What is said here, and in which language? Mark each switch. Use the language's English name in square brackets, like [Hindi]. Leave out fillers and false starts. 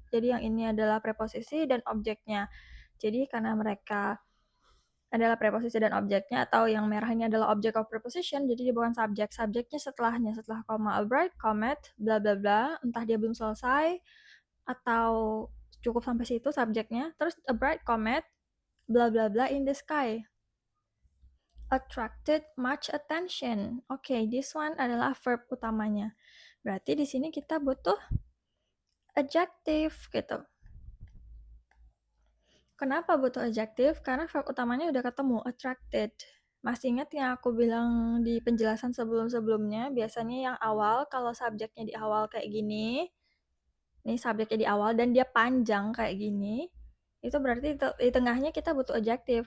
[Indonesian] Jadi yang ini adalah preposisi dan objeknya. Jadi karena mereka adalah preposisi dan objeknya, atau yang merah ini adalah [English] object of preposition, [Indonesian] jadi dia bukan subjek. Subjeknya setelahnya, setelah koma, [English] a bright comet, [Indonesian] bla bla bla, entah dia belum selesai atau cukup sampai situ subjeknya. Terus [English] a bright comet, bla bla bla in the sky attracted much attention. [Indonesian] Oke, [English] this one [Indonesian] adalah verb utamanya. Berarti di sini kita butuh adjective gitu. Kenapa butuh adjective? Karena verb utamanya udah ketemu, attracted. Masih ingat yang aku bilang di penjelasan sebelum-sebelumnya, biasanya yang awal kalau subjeknya di awal kayak gini, nih subjeknya di awal dan dia panjang kayak gini, itu berarti di tengahnya kita butuh adjective.